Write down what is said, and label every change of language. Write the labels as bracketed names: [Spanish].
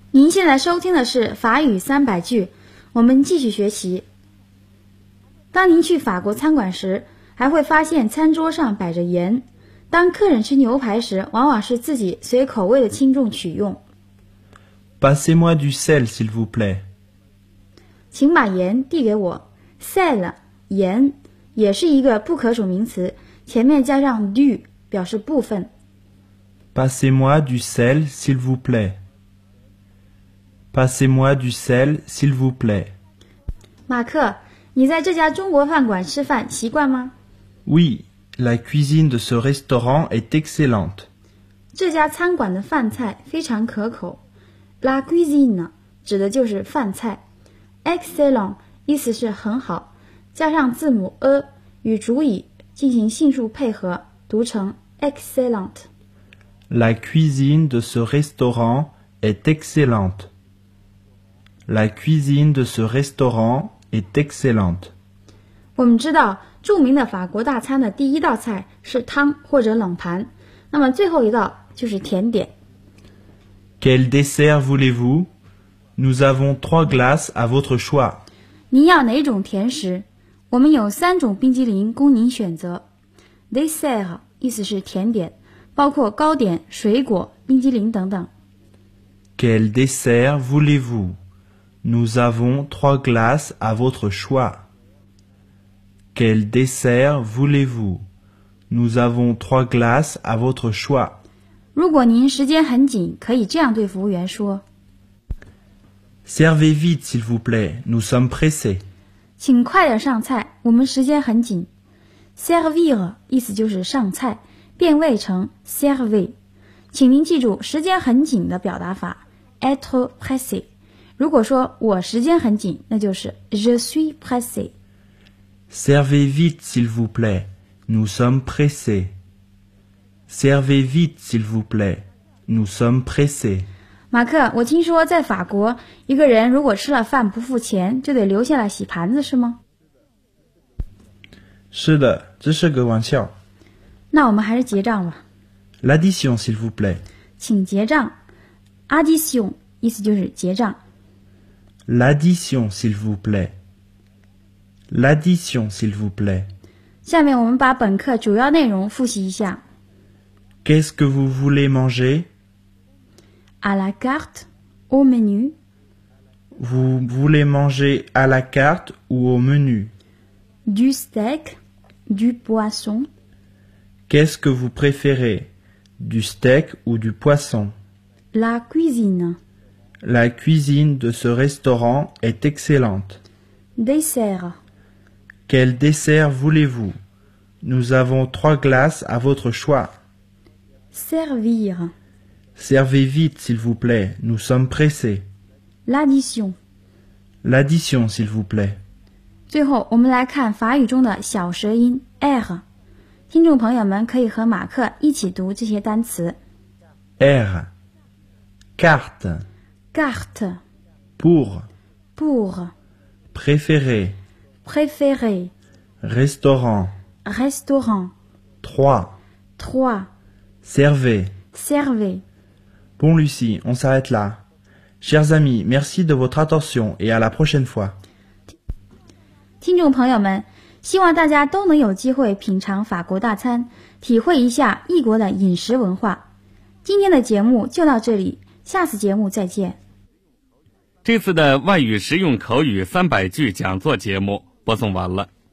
[Chinese] 现在收听的是法语三百句，我们继续学习。当您去法国餐馆时，还会发现餐桌上摆着盐。当客人吃牛排时，往往是自己随口味的轻重取用。 [French] Passez-moi du sel, s'il vous plaît. [Chinese] 请把盐递给我。 Sel, 盐，也是一个不可数名词，前面加上 du, 表示部分。 [French] Passez-moi du sel, s'il vous plaît. Passez-moi du sel, s'il vous plaît. [Chinese] 马克，你在这家中国饭馆吃饭习惯吗？ [French] Oui, la cuisine de ce restaurant est excellente. [Chinese] 这家餐馆的饭菜非常可口。La cuisine 指的就是饭菜。 Excellent 意思是很好，加上字母 a 与主语进行性数配合，读成 excellent。 [French] La cuisine de ce restaurant est excellente. La cuisine de ce restaurant est excellente. [Chinese] 我们知道，著名的法国大餐的第一道菜是汤或者冷盘，那么最后一道就是甜点。 [French] Quel dessert voulez-vous? Nous avons trois glaces à votre choix. [Chinese] 您要哪种甜食？我们有三种冰激凌供您选择。Dessert 意思是甜点。包括糕点、水果、冰激凌等等。 [French] Quel dessert voulez-vous? Nous avons trois glaces à votre choix. Quel dessert voulez-vous? Nous avons trois glaces à votre choix. [Chinese] 如果您时间很紧，可以这样对服务员说。 [French] Servez vite, s'il vous plaît. Nous sommes pressés. [Chinese] 请快点上菜，我们时间很紧。Servir 意思就是上菜。变位成 servir， 请您记住时间很紧的表达法 être pressé。如果说我时间很紧，那就是 [French] je suis pressé。 Servez vite, s'il vous plaît. Nous sommes pressés. Servez vite, s'il vous plaît. Nous sommes pressés。 [Chinese] 马克，我听说在法国，一个人如果吃了饭不付钱，就得留下来洗盘子，是吗？是的，这是个玩笑。那我们还是结账吧。 [French] L'addition, s'il vous plaît. [Chinese] 请结账。 Addition, 意思就是结账。 [French] L'addition, s'il vous plaît. L'addition, s'il vous plaît. [Chinese] 下面我们把本课主要内容复习一下。 [French] Qu'est-ce que vous voulez manger? À la carte, au menu. Vous voulez manger à la carte ou au menu? Du steak, du poisson. Qu'est-ce que vous préférez, du steak ou du poisson? La cuisine. La cuisine de ce restaurant est excellente. Dessert. Quel dessert voulez-vous? Nous avons trois glaces à votre choix. Servir. Servez vite, s'il vous plaît. Nous sommes pressés. L'addition. L'addition, s'il vous plaît. [Chinese] 最后，我们来看法语中的小舌音 R。听众朋友们可以和马克一起读这些单词 [French] R Carte Carte Pour Préféré Restaurant Trois Servez Bon Lucie, on s'arrête là. Chers amis, merci de votre attention et à la prochaine fois. [Chinese] 听众朋友们，希望大家都能有机会品尝法国大餐，体会一下异国的饮食文化。今天的节目就到这里，下次节目再见。这次的外语实用口语三百句讲座节目播送完了。